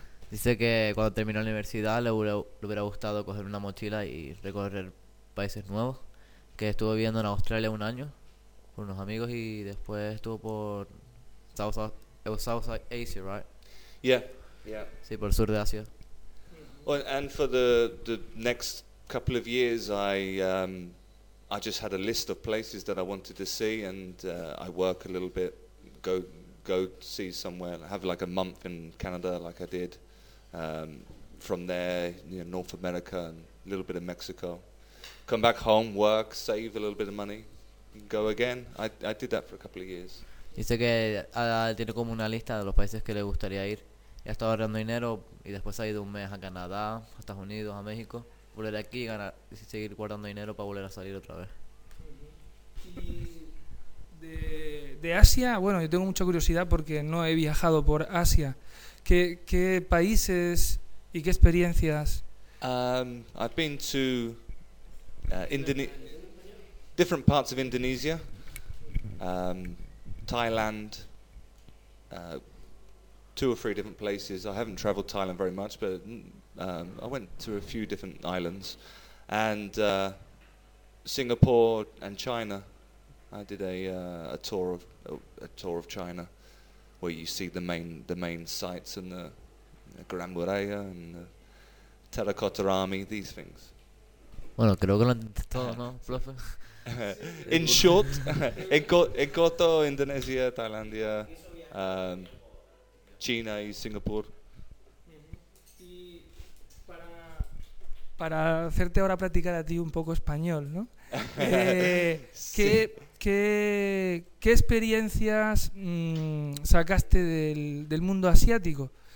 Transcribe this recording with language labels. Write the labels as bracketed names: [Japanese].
[Spanish] Dice que cuando terminó la universidad le hubiera gustado coger una mochila y recorrer países nuevos, que estuvo viviendo en Australia un año con unos amigos y después estuvo por South Asia, right? [English] Yeah. [Spanish] Sí, por el sur de Asia. [English] Well, and for the next couple of years I just had a list of places that I wanted to see, and I work a little bit, go see somewhere, have like a month in Canada, like I did. From there, you know, North America and a little bit of Mexico. Come back home, work, save a little bit of money, go again. I did that for a couple of years. [Spanish] Dice que tiene como una lista de los países que le gustaría ir. Y ha estado ahorrando dinero y después ha ido un mes a Canadá, a Estados Unidos, a México. Volver aquí y seguir guardando dinero para volver a salir otra vez. Y de Asia, bueno, yo tengo mucha curiosidad porque no he viajado por Asia. ¿Qué países y qué experiencias? [English] I've been to different parts of Indonesia, Thailand, two or three different places. I haven't traveled Thailand very much, but I went to a few different islands, and Singapore and China. I did a tour of China, where you see the main sites and the Grand Muralla and the Terracotta Army, these things. [Spanish] Bueno, creo que lo entendí todo, ¿no, profe? [English] In short, [Spanish] en corto, Indonesia, Tailandia, China y Singapur. Y para para hacerte ahora practicar a ti un poco español, ¿no? ¿Qué experiencias sacaste del mundo asiático?